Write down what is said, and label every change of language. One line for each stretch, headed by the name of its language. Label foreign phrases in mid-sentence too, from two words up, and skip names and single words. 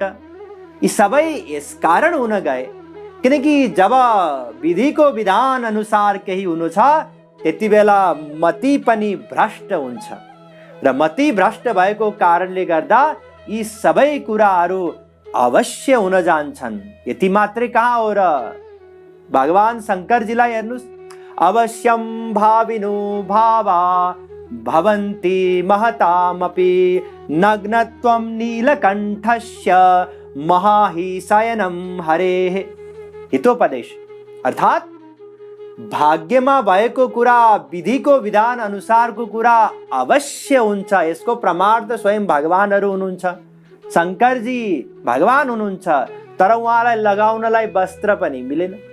Nepali: यी सबै यस कारण हुन गए किनकि जब विधिको विधान अनुसार केही हुनु छ त्यति बेला मति पनि भ्रष्ट हुन्छ र मति भ्रष्ट भएको कारणले गर्दा यी सबै कुराहरू अवश्य हुन जान्छन्। यति मात्रै कहाँ हो र, भगवान शंकरजीलाई हेर्नुस्,
Sanskrit: अवश्यं भाविनो भावा भवन्ति महतामपि नग्नत्वं नीलकण्ठस्य महाहिशयनं हरेः।
Nepali: हितोपदेश अर्थात भाग्यमा भएको कुरा, विधिको विधान अनुसारको कुरा अवश्य हुन्छ। यसको प्रमाण त स्वयं भगवानहरू हुनुहुन्छ। शंकरजी भगवान हुनुहुन्छ तर उहाँलाई लगाउनलाई वस्त्र पनि मिलेन।